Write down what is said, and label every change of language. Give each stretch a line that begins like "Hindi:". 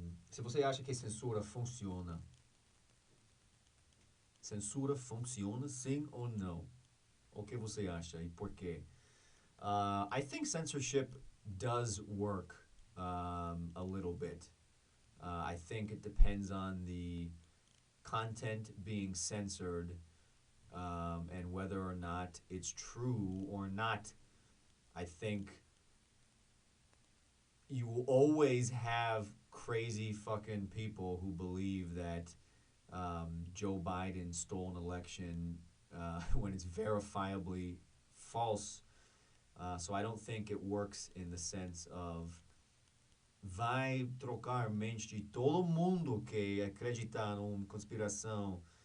Portuguese: Se você acha que censura funciona, censura funciona sim ou não? O que você acha e por quê?
English: I think censorship does work a little bit. I think it depends on the content being censored and whether or not it's true or not. I think you will always have crazy fucking people who believe that Joe Biden stole an election when it's verifiably false. So I don't think it works in the sense of
Portuguese: vai trocar mente de todo mundo que acredita numa conspiração.